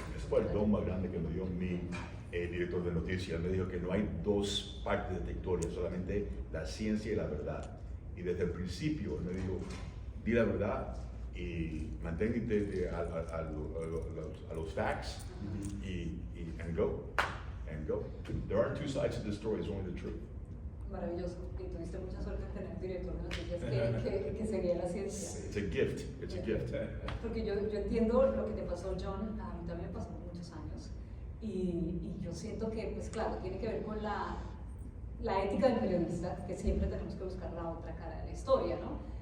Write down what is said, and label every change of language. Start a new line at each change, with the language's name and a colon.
Spanish: Ese fue el don más grande que me dio mi director de noticias. Me dijo que no hay dos partes de la historia, solamente la ciencia y la verdad. Y desde el principio me dijo, di la verdad y mantente a los
English: facts and go. There aren't two sides to the story, it's only the truth.
Spanish: Maravilloso. Y tuviste mucha suerte en tener un director de noticias que seguía la ciencia.
English: It's a gift. It's a gift.
Spanish: Porque yo entiendo lo que te pasó, John. A mí también me pasó por muchos años. Y yo siento que, pues claro, tiene que ver con la ética del periodista, que siempre tenemos que buscar la otra cara de la historia, ¿no?